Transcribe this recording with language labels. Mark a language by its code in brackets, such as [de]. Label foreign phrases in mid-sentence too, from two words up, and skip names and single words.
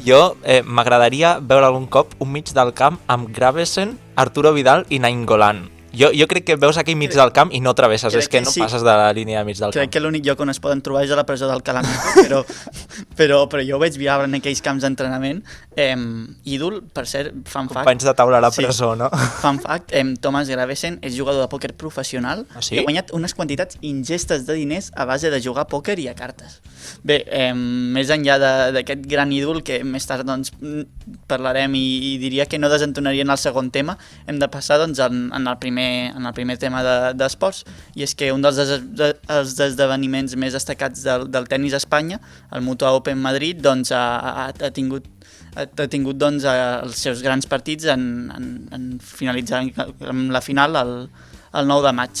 [ca] Jo m'agradaria veure algun cop un mig del camp amb Gravesen, Arturo Vidal i Nainggolan. Jo crec que veus aquí mig del camp i no travesses, és que no passes de la línia de mig del camp. Crec que l'únic lloc on es poden trobar és a la presó del Calamito, però jo ho veig viable en aquells camps d'entrenament. Ídol, per cert, [en] fun fact... [ca] Companys de taula a la presó, no? [en] Fun fact, [ca] Thomas Gravesen és jugador de pòquer professional i ha guanyat unes quantitats ingestes de diners a base de jugar a pòquer i a cartes. Bé, més enllà d'aquest gran ídol, que més tard doncs, parlarem i diria que no desentonaria en el segon tema, hem de passar doncs, en el primer tema d'esports, i és que un dels esdeveniments més destacats del tenis a Espanya, el Mutua Open Madrid, doncs, ha tingut doncs, els seus grans partits en finalitzar amb la final el 9 de maig.